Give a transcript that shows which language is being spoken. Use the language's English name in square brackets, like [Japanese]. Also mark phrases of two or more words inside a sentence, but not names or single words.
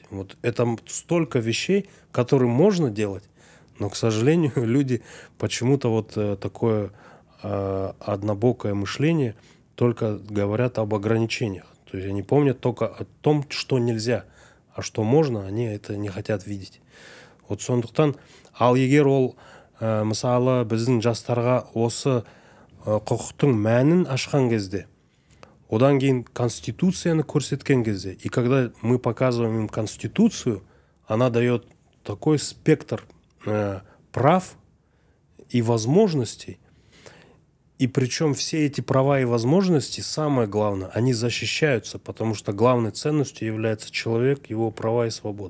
[Russian] Вот это столько вещей, которые можно делать, но, к сожалению, люди почему-то вот такое однобокое мышление только говорят об ограничениях. То есть они помнят только о том, что нельзя, а что можно, они это не хотят видеть. [Kazakh] Вот сондықтан, ал егер ол мысалы біздің жастарға осы құқықтың мәнін ашқан кезде, одан кейін Конституцияны көрсеткен кезде, [Russian] и когда мы показываем им Конституцию, она дает такой спектр прав и возможностей, и причем все эти права и возможности, самое главное, они защищаются, потому что главной ценностью является человек, его права и свободы.